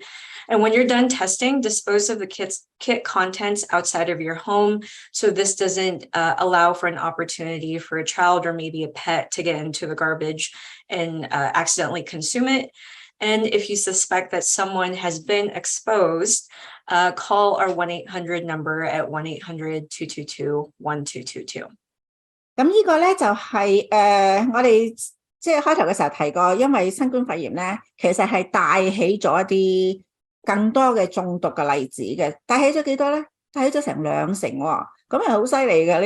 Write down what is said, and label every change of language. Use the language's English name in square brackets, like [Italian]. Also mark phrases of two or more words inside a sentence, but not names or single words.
[English] And when you're done testing, dispose of the kit contents outside of your home, so this doesn't allow for an opportunity for a child or maybe a pet to get into the garbage and accidentally consume it. And if you suspect that someone has been exposed, call our 1-800 number at 1-800-222-1222。 [Cantonese] 咁呢個咧就係我哋即係開頭嘅時候提過，因為新冠肺炎咧，其實係帶起咗一啲更多嘅中毒嘅例子嘅，帶起咗幾多咧？帶起咗成20%喎，咁係好犀利嘅。